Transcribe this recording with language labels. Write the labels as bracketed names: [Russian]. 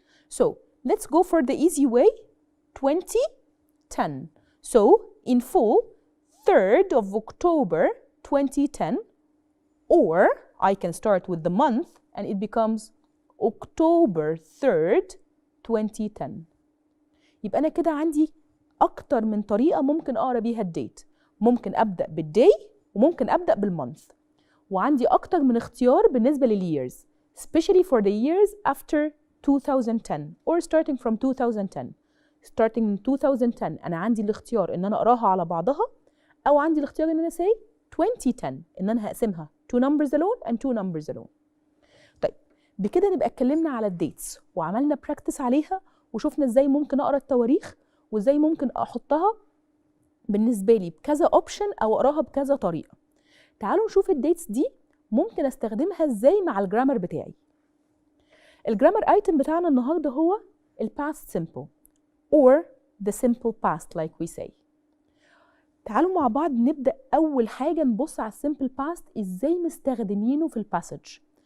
[English] So let's go for the easy way, 2010. So in full, 3rd of October, 2010, or I can start with the month and it becomes October 3rd, 2010. [Arabic] يبقى أنا كده عندي أكتر من طريقة ممكن أقرأ بيها الديت. ممكن أبدأ بالداي وممكن أبدأ بالمونث. وعندي أكتر من اختيار بالنسبة [English] للyears, especially for the years after 2010 or starting from 2010. Starting in 2010 [Arabic] أنا عندي الاختيار إن أنا أقراها على بعضها، أو عندي الاختيار إن أنا [English] say 2010 [Arabic] إن أنا هقسمها [English] two numbers alone and two numbers alone. [Arabic] طيب بكده نبقى اتكلمنا على الديتس وعملنا براكتس عليها وشوفنا ازاي ممكن اقرا التواريخ وازاي ممكن احطها بالنسبه لي بكذا اوبشن او اقراها بكذا طريقه. تعالوا نشوف الديتس دي ممكن استخدمها ازاي مع الجرامر بتاعي. الجرامر ايتم بتاعنا النهارده هو الباست سيمبل [English] or the simple past like we say. [Arabic] تعالوا مع بعض نبدأ أول حاجة نبص على السيمبل باست ازاي مستخدمينه في الباسج.